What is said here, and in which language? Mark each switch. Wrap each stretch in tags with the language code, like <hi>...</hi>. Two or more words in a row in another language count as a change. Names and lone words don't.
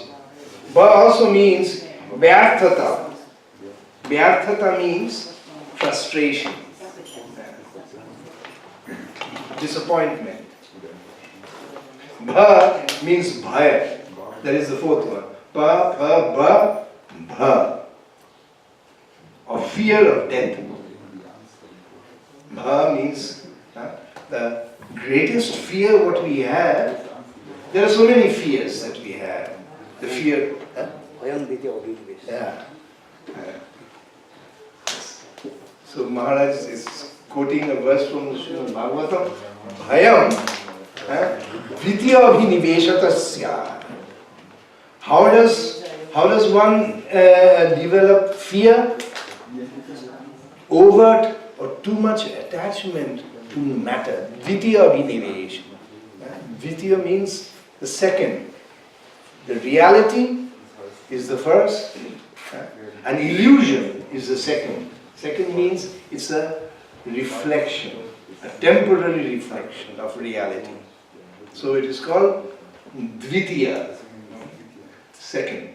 <en>Ba also means vyarthata. Vyarthata means frustration, disappointment. Bha means bhaya. That is the fourth one.</en> <sa>प प ब भ.</sa> <en>Or fear of death. Bha means the greatest fear what we have. There are so many fears that we have. The fear. Yeah. So Maharaj is quoting a verse from the Srimad Bhagavatam.</en> <sa>भयं वृत्य अभिनिवेशतस्य.</sa> <en>How does one develop fear? Overt or too much attachment to matter.</en> <sa>द्वितीय अभिनिवेश.</sa> <en>Dvitiya means the second. The reality is the first, and illusion is the second. Second means it's a reflection, a temporary reflection of reality. So it is called Dvitiya, second.</en>